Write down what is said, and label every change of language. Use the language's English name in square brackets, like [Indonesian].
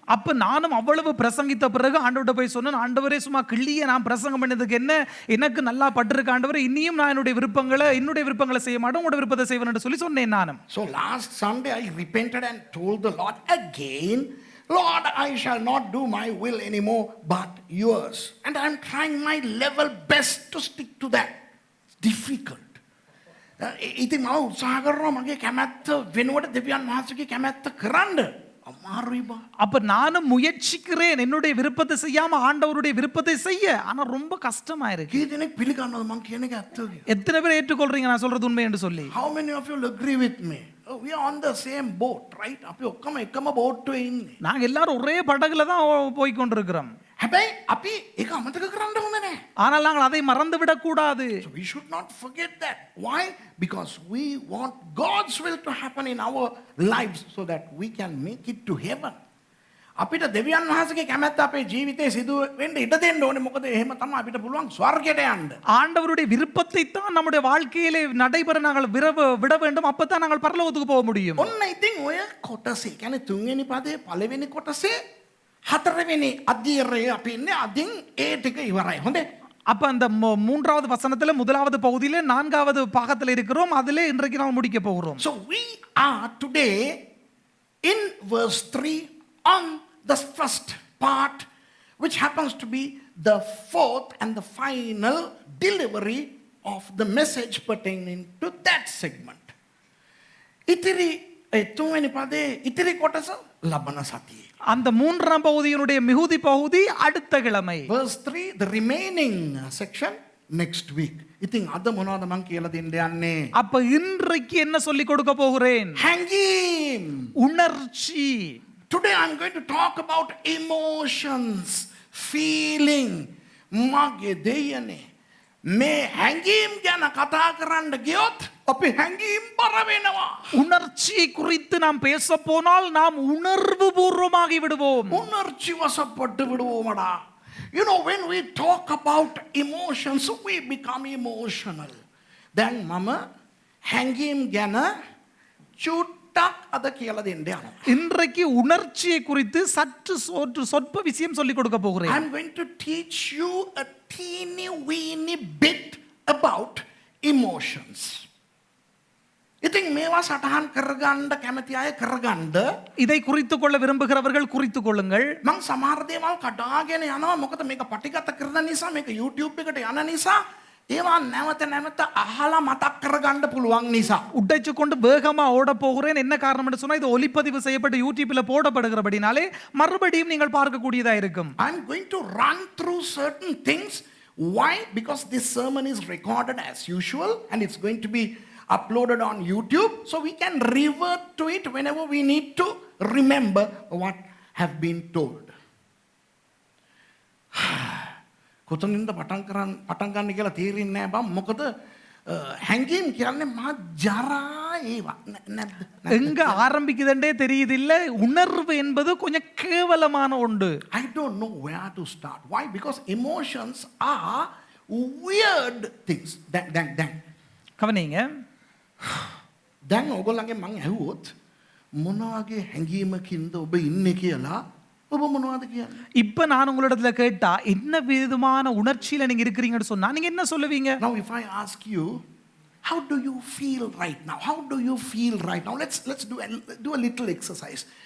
[Tamil] அப்ப நானும் அவ்வளவு பிரசங்கித்த பிறகு ஆண்டவர்கிட்ட போய் சொன்னேன், ஆண்டவரே சும்மா கிள்ளிய நான் பிரசங்கம் பண்ணதுக்கு என்ன, எனக்கு நல்லா பட்டிருக்கு ஆண்டவரே, இனியும் நான் என்னுடைய விருப்பங்களை செய்ய மாட்டேன், உங்களுடைய விருப்பத்தை செய்வேன் என்று சொல்லி சொன்னேன் நானும். [English] So last Sunday I repented and told the Lord again, Lord, I shall not do my will anymore but yours. And I am trying my level best to stick to that. It's difficult. [Sinhala] ඉතින් මම උත්සාහ කරනවා මගේ කැමැත්ත වෙනුවට දෙවියන් වහන්සේගේ කැමැත්ත කරන්න. අමාරුයි බා. [Tamil] அப்ப நானும் முயற்சிக்கிறேன் என்னுடைய விருப்பத்தை செய்யாம ஆண்டவருடைய விருப்பத்தை செய்ய, ஆனா ரொம்ப கஷ்டமா இருக்கு. [Sinhala] කී දෙනෙක් පිළිගන්නවද මං කියන එක ඇත්ත කියලා? [Tamil] எத்தனை பேர் ஏற்றுக்கொள்றீங்க நான் சொல்றது உண்மை என்று சொல்லி? [English] How many of you will agree with me? Oh, we are on the same boat, right? [Sinhala] අපි ඔක්කොම එකම බෝට්ටුවේ ඉන්නේ. [Tamil] நாங்க எல்லாரும் ஒரே படகுல தான் போய் கொண்டிருக்கிறோம். [Sinhala] හැබැයි අපි ඒක අමතක කරන්න හොඳ නැහැ. [Tamil] ஆனால் நாங்கள் அதை மறந்து விடக் கூடாது. [English] So we should not forget that. Why? Because we want God's will to happen in our lives so that we can make it to heaven. [Sinhala] අපිට දෙවියන් වහන්සේගේ කැමැත්ත අපේ ජීවිතේ සිදු වෙන්න ඉඩ දෙන්න ඕනේ. මොකද එහෙම තමයි අපිට පුළුවන් ස්වර්ගයට යන්න. [Tamil] ஆண்டவருடைய விருப்பத்தை தான் நம்முடைய வாழ்க்கையிலே நடைபெற நாங்கள் விட வேண்டும். அப்பதான் நாங்கள் பரலோகத்துக்கு போக முடியும். [Sinhala] ඔන්න ඉතින් ඔය කොටසේ කියන්නේ තුන්වෙනි පදේ පළවෙනි කොටසේ හතරවෙනි අධ්‍යයනයේ අපි ඉන්නේ. අදින් ඒ ටික ඉවරයි. හොඳේ. [Tamil] அப்ப அந்த மூன்றாவது வசனத்துல முதலாவது பகுதியிலே நான்காவது பாகத்துல இருக்கிறோம். அதிலே இன்றைக்கு நாம் முடிக்க போகிறோம். [English] So we are today in verse 3 on the first part, which happens to be the fourth and the final delivery of the message pertaining to that segment. [Sinhala] ඉතිරි තුන්වෙනි පදේ ඉතිරි කොටස ලබන සතියේ. [Tamil] அந்த மூன்றாம் பகுதியினுடைய மிகுதி பகுதி அடுத்த கிழமை. [English] Verse 3, the remaining section next week. [Sinhala] ඉතින් අද මොනවද මං කියලා දෙන්න යන්නේ? [Tamil] அப்ப இன்றைக்கு என்ன சொல்லி கொடுக்க போகிறேன்? [Sinhala] හැඟීම්. [Tamil] உணர்ச்சி. [English] Today I'm going to talk about emotions, feeling. [Sinhala] මගේ දෙයනේ මේ හැඟීම් ගැන කතා කරන්න ගියොත් අපි හැංගීම් බර වෙනවා. [Tamil] உணர்ச்சியை குறித்து நாம் பேச போனால் நாம் உணர்வு பூர்வமாகி விடுவோம். උනර්චි වසපට්ට විடுவோமடா. [English] You know, when we talk about emotions, we become emotional. [Sinhala] දැන් මම හැංගීම් ගැන චුට්ටක් අද කියලා දෙන්න යනවා. [Tamil] இன்றைக்கு உணர்ச்சியை குறித்து சற்று சொற்ப விஷயம் சொல்லிக் கொடுக்க போகிறேன். [English] I'm going to teach you a teeny weeny bit about emotions. [Sinhala] ඉතින් මේවා සටහන් කරගන්න කැමති අය කරගන්න. [Tamil] இதை குறித்துக் கொள்ள விரும்புகிறவர்கள் குறித்துக் கொள்ளுங்கள். [Sinhala] මං සමහර දේවල් කඩාගෙන යනවා. මොකද මේක පටිගත කරන නිසා, මේක YouTube එකට යන නිසා, ඒවා නැවත නැවත අහලා මතක් කරගන්න පුළුවන් නිසා. [Tamil] உடைச்சு கொண்டு வேகமா ஓட போகிறேன். என்ன காரணம் என்று சொன்னா இது ஒலிப்பதிவு செய்யப்பட்டு யூடியூப்ல போடப்படுகிறபடினாலே மறுபடியும் நீங்கள் பார்க்கக்கூடியதா இருக்கும். [English] I'm going to run through certain things. Why? Because this sermon is recorded as usual and it's going to be uploaded on YouTube, so we can revert to it whenever we need to remember what have been told. [Sinhala] කොතනින්ද පටන් ගන්න කියලා තේරෙන්නේ නැහැ බම්. මොකද හැංගීම් කියන්නේ මහා ජරා ඒවා නැද්ද? [Tamil] எங்க ஆரம்பிக்குதுன்றே தெரியுதில்ல. உணர்வு என்பது கொஞ்சம் கேவலமான ஒன்று. [English] I don't know where to start. Why? Because emotions are weird things. [Sinhala] දැන් [Tamil] கவனிங்க. [Sinhala] දැන් ඔයගොල්ලන්ගේ මං ඇහුවොත් මොන වගේ හැංගීමකින්ද ඔබ ඉන්නේ කියලා ඔබ මොනවද කියන්නේ? [Tamil] இப்ப நான் உங்களிடத்துல கேட்டா என்ன விதமான உணர்ச்சியில நீங்க இருக்கிறீங்கன்னு சொன்னா நீங்க என்ன சொல்லுவீங்க? [English] Now if I ask you, how do you feel right now? How do you feel right now? Let's do a little exercise.